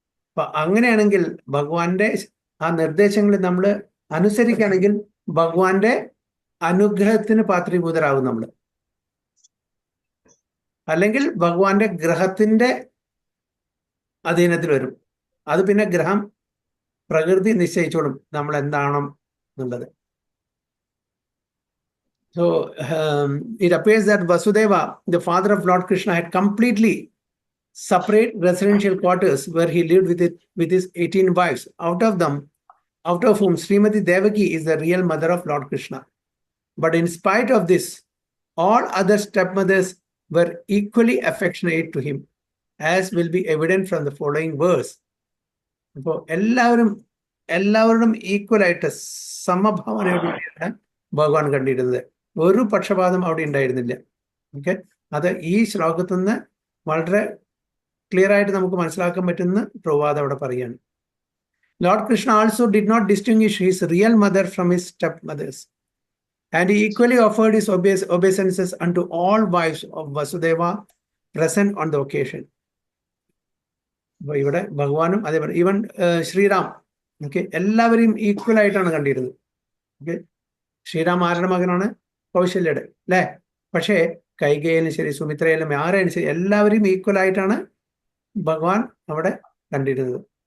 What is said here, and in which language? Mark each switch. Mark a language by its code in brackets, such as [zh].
[ml] അപ്പൊ അങ്ങനെയാണെങ്കിൽ ഭഗവാന്റെ ആ നിർദ്ദേശങ്ങൾ നമ്മൾ അനുസരിക്കുകയാണെങ്കിൽ ഭഗവാന്റെ അനുഗ്രഹത്തിന് പാത്രീഭൂതരാകും നമ്മൾ. അല്ലെങ്കിൽ ഭഗവാന്റെ ഗ്രഹത്തിന്റെ അധീനത്തിൽ വരും. അത് പിന്നെ ഗ്രഹം പ്രകൃതി നിശ്ചയിച്ചോളും നമ്മൾ എന്താണോ എന്നുള്ളത്. [en] So it appears that Vasudeva, the father of Lord Krishna, had completely separate residential quarters where he lived with his 18 wives. Out of whom Srimati Devaki is the real mother of Lord Krishna. But in spite of this, all other stepmothers were equally affectionate to him, as will be evident from the following verse. [ml] അപ്പോൾ എല്ലാവരോടും equal ആയിട്ട് സമഭാവനയോടുകൂടിയാണ് ഭഗവാൻ കണ്ടിരുന്നത്. ഒരു പക്ഷപാതം അവിടെ ഉണ്ടായിരുന്നില്ല. Okay, അത് ഈ ശ്ലോകത്തിൽ നിന്ന് വളരെ ക്ലിയർ ആയിട്ട് നമുക്ക് മനസ്സിലാക്കാൻ പറ്റുന്ന പ്രവാദം അവിടെ പറയുകയാണ്. [en] Lord Krishna also did not distinguish his real mother from his stepmothers, and he equally offered his obeisances unto all wives of Vasudeva present on the occasion. [ml] അപ്പോൾ ഇവിടെ ഭഗവാനും അതേപോലെ ഈവൻ ശ്രീറാം, ഓക്കെ, എല്ലാവരെയും ഈക്വൽ ആയിട്ടാണ് കണ്ടിരുന്നത്. ഓക്കെ, ശ്രീറാം ആരുടെ മകനാണ്? കൗശല്യയുടെ, അല്ലേ? പക്ഷേ കൈകേയിലും ശരി, സുമിത്രയിലും ആരെയും ശരി, എല്ലാവരെയും ഈക്വൽ ആയിട്ടാണ് ഭഗവാൻ അവിടെ കണ്ടിരുന്നത്.